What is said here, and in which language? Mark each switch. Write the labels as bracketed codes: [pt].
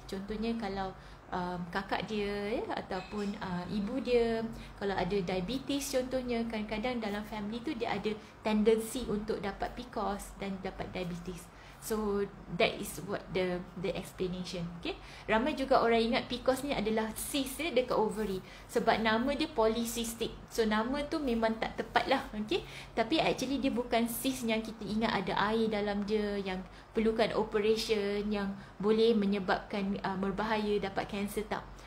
[ms] Contohnya kalau kakak dia, ya, ataupun ibu dia, kalau ada diabetes contohnya, kadang-kadang dalam family tu dia ada tendensi untuk dapat PCOS dan dapat diabetes. [en] So that is what the explanation. Okay. [ms] Ramai juga orang ingat PCOS ni adalah cyst dekat ovary, sebab nama dia polycystic. So nama tu memang tak tepat lah. Okay. Tapi actually dia bukan cyst yang kita ingat ada air dalam dia, yang perlukan operation, yang boleh menyebabkan berbahaya, dapat kanser. Tak.